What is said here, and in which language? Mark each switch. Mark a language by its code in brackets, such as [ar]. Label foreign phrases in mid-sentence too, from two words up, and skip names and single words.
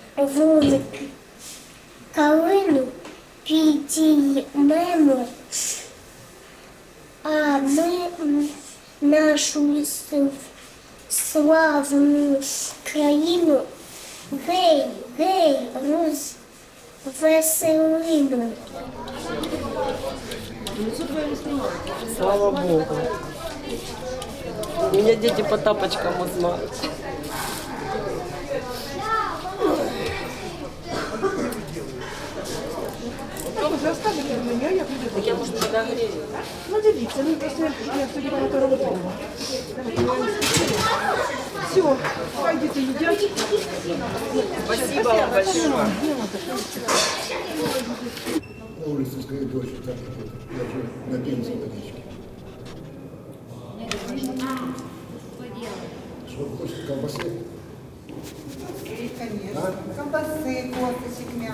[uk] вулики калину підіймемо, а ми нашу славну країну гей, гей, розвеселимо. Слава Богу. [ru] Меня дети по тапочкам узнают. Так я, может, подогрею. [uk] Ну, дивіться, ну просто я сьогодні багато робила. Все, хай діти їдять. [ru] Спасибо вам большое. На улице стоит дождь, так я же на пенсии водички. Что, хочешь колбасы? Конечно. Колбасы, косточек, мясо.